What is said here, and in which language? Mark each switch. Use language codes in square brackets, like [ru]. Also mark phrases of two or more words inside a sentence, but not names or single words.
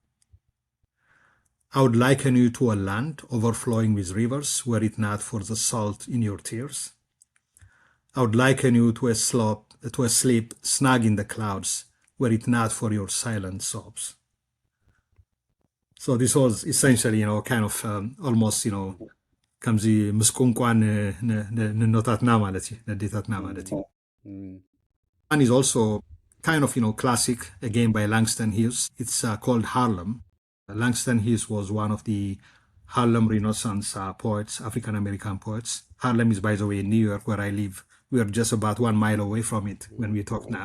[en] I would liken you to a land overflowing with rivers, were it not for the salt in your tears. I would liken you to a sleep snug in the clouds, were it not for your silent sobs. So this was essentially, kind of almost, [ti] ከምዚ ምስ ቋንቋን ንኖታትና ማለት እዩ [en] ንዴታትና ማለት እዩ and is also kind of classic again by Langston Hughes. It's called Harlem. Langston Hughes was one of the Harlem Renaissance poets, African American poets. Harlem is, by the way, in New York, where I live. We are just about 1 mile away from it when we talk now.